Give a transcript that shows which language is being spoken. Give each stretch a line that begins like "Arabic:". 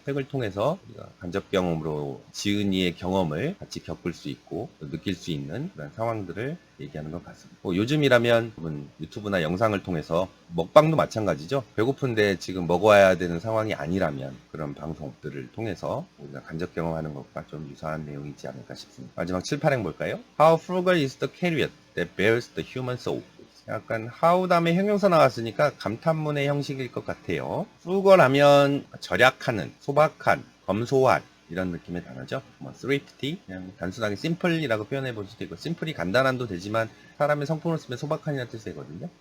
Korean: 책을 통해서 우리가 간접 경험으로 지은이의 경험을 같이 겪을 수 있고 느낄 수 있는 그런 상황들을 얘기하는 것 같습니다. 요즘이라면 유튜브나 영상을 통해서 먹방도 마찬가지죠. 배고픈데 지금 먹어야 되는 상황이 아니라면 그런 방송들을 통해서 우리가 간접 경험하는 것과 좀 유사한 내용이지 않을까 싶습니다. 마지막 7, 8행 볼까요?
English: How frugal is the chariot that bears the human soul?
Korean: 약간 how 다음에 형용사 나왔으니까 감탄문의 형식일 것 같아요. frugal 하면 절약하는, 소박한, 검소한 이런 느낌의 단어죠. 뭐 thrifty 그냥 단순하게 simple이라고 표현해 볼 수도 있고 simple이 간단한도 되지만 사람의 성품을 쓰면 소박한이라는 뜻이 되거든요.